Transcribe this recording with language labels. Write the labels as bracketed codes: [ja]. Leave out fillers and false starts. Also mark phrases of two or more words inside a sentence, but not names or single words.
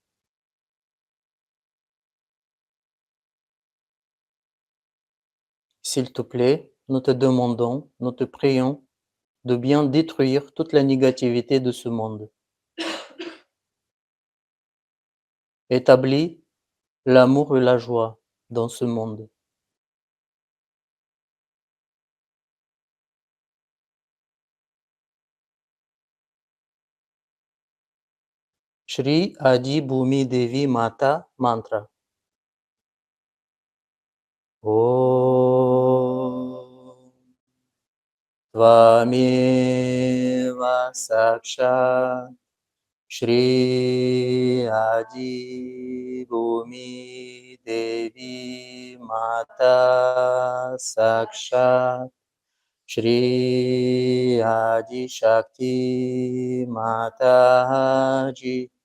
[fr] S'il te plaît, nous te demandons, nous te prions de bien détruire toute la négativité de ce monde. Établis l'amour et la joie dans ce monde. [sa] श्री आदि भूमि देवी माता मन्त्र. ॐ त्वमेव साक्षात् श्री आदि भूमि देवी माता साक्षात् श्री आदि शक्ति माताजी